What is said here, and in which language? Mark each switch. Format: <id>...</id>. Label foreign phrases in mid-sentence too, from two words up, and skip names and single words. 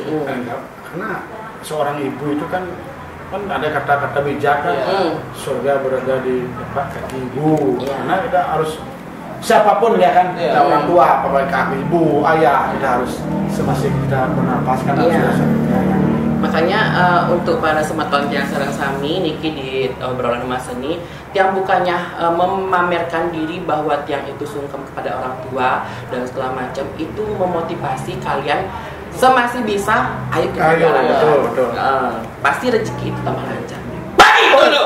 <id>Karena seorang ibu itu kan kan ada kata-kata bijak kan, surga berada di dekat kaki ibu. Karena kita harus siapapun ya kan, kita orang tua, apalagi kaki ibu, ayah, kita harus semasa kita bernapaskan harus menyayangi. Makanya untuk para semeton yang</id> <ban>sareng sami niki</ban> <id>di obrolan Mas ini, tiang bukannya memamerkan diri bahwa tiang itu sungkem kepada orang tua dan segala macam, itu memotivasi kalian semasih bisa, ayo kita jalan. Betul. Pasti rezeki itu tambah lancar. Baik dulu.</id>